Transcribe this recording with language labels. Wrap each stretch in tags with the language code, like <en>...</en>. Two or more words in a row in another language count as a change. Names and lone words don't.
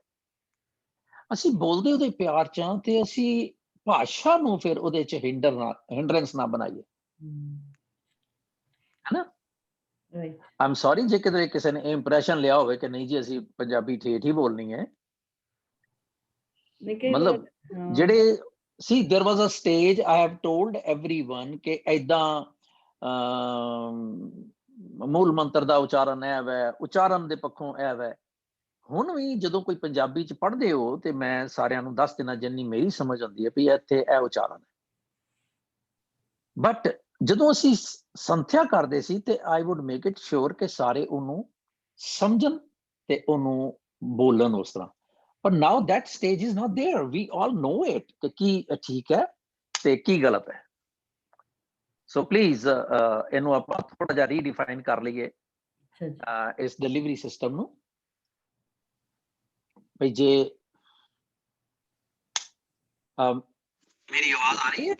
<pa>ਅਸੀਂ ਬੋਲਦੇ ਉਹਦੇ ਪਿਆਰ ਚ ਹਾਂ ਤੇ ਅਸੀਂ ਭਾਸ਼ਾ ਨੂੰ ਫਿਰ ਉਹਦੇ ਚ ਹਿੰਡਰੈਂਸ ਨਾ ਬਣਾਈਏ, ਹੈਨਾ।</pa> <en>I'm sorry</en> <pa>ਜੇ ਕਿਤੇ ਕਿਸੇ ਨੇ ਇੰਪ੍ਰੈਸ਼ਨ ਲਿਆ ਹੋਵੇ ਕਿ ਨਹੀਂ ਜੀ ਅਸੀਂ ਪੰਜਾਬੀ ਠੇਠ ਹੀ ਬੋਲਣੀ ਹੈ। ਮਤਲਬ ਜਿਹੜੇ ਸੀ,</pa> <en>there was a stage, I have told everyone</en> <pa>ਕਿ ਏਦਾਂ ਮੂਲ ਮੰਤਰ ਦਾ ਉਚਾਰਨ ਹੈ ਵੈ, ਉਚਾਰਨ ਦੇ ਪੱਖੋਂ ਇਹ ਵੈ। ਹੁਣ ਵੀ ਜਦੋਂ ਕੋਈ ਪੰਜਾਬੀ ਚ ਪੜ੍ਹਦੇ ਹੋ ਤੇ ਮੈਂ ਸਾਰਿਆਂ ਨੂੰ ਦੱਸ ਦੇਣਾ ਜਿੰਨੀ ਮੇਰੀ ਸਮਝ ਆਉਂਦੀ ਹੈ ਵੀ ਇੱਥੇ ਇਹ ਉਚਾਰਨ ਹੈ। ਬਟ ਜਦੋਂ ਅਸੀਂ ਸੰਥਿਆ ਕਰਦੇ ਸੀ ਤੇ</pa> <en>I would make it sure</en> <pa>ਕਿ ਸਾਰੇ ਉਹਨੂੰ ਸਮਝਣ ਤੇ ਉਹਨੂੰ ਬੋਲਣ ਉਸ ਤਰ੍ਹਾਂ।</pa> <en>ਪਰ now that stage is not there. We all know it</en> <pa>ਕਿ ਕੀ ਠੀਕ ਹੈ ਤੇ ਕੀ ਗਲਤ ਹੈ।</pa> <en>so please</en> <pa>ਇਹਨੂੰ ਆਪਾਂ ਥੋੜਾ ਜਿਹਾ ਰੀਡਿਫਾਈਨ ਕਰ ਲਈਏ ਇਸ</pa> <en>delivery system</en> <pa>ਨੂੰ। ਭਈ ਜੇ ਮੇਰੀ ਆਵਾਜ਼ ਆ ਰਹੀ ਹੈ?</pa>